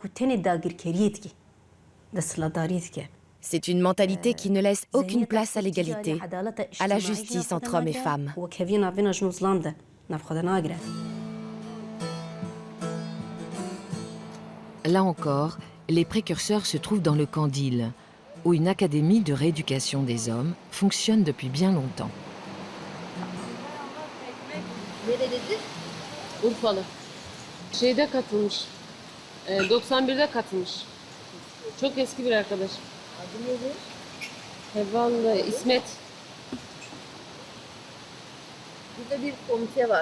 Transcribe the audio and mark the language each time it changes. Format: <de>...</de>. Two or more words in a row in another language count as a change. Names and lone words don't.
<fr>C'est une mentalité qui ne laisse aucune place à l'égalité, à la justice entre hommes et femmes. Là encore, les précurseurs se trouvent dans le Kandil, où une académie de rééducation des hommes fonctionne depuis bien longtemps.</fr> <tr>Urfalı. Şeyde katılmış. 91'de katılmış. Çok eski bir arkadaşım. Adı nedir? Heval İsmet. Burada bir komite var.</tr>